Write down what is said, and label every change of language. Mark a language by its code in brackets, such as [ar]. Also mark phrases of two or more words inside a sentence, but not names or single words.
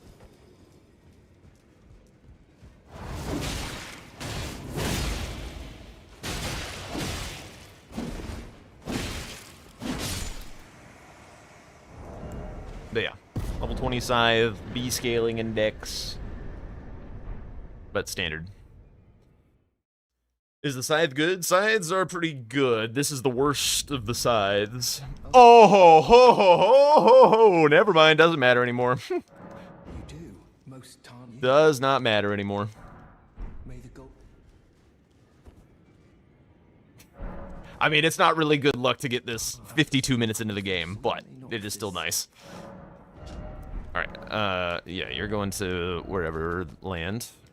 [en] But yeah, level 20 scythe, B scaling index, but standard. Is the scythe good? Scythes are pretty good. This is the worst of the scythes. Oh ho ho ho ho ho! Never mind, doesn't matter anymore. You do. Most time. Does not matter anymore. May the gold. I mean, it's not really good luck to get this 52 minutes into the game, but it is still nice. Alright, yeah, you're going to wherever land.